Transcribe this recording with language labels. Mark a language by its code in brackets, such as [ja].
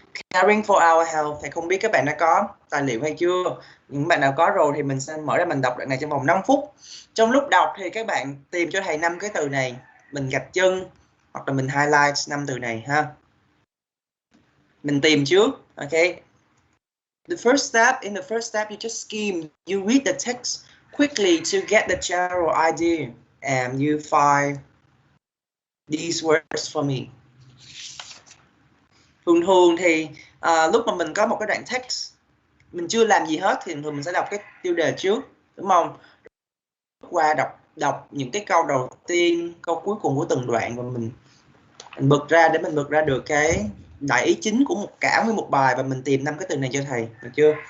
[en] Caring for our health, [vi] thầy không biết các bạn đã có tài liệu hay chưa. Những bạn nào có rồi thì mình sẽ mở ra mình đọc đoạn này trong vòng 5 phút. Trong lúc đọc thì các bạn tìm cho thầy 5 cái từ này, mình gạch chân hoặc là mình highlight 5 từ này ha. Mình tìm trước, ok? [en] In the first step, you just skim, you read the text quickly to get the general idea, and you find these words for me. [vi] Thường thì lúc mà mình có một cái đoạn text, mình chưa làm gì hết thì thường mình sẽ đọc cái tiêu đề trước, đúng không? Qua đọc những cái câu đầu tiên, câu cuối cùng của từng đoạn và mình bật ra để mình bật ra được cái đại ý chính của cả một bài và mình tìm 5 cái từ này cho thầy, được chưa?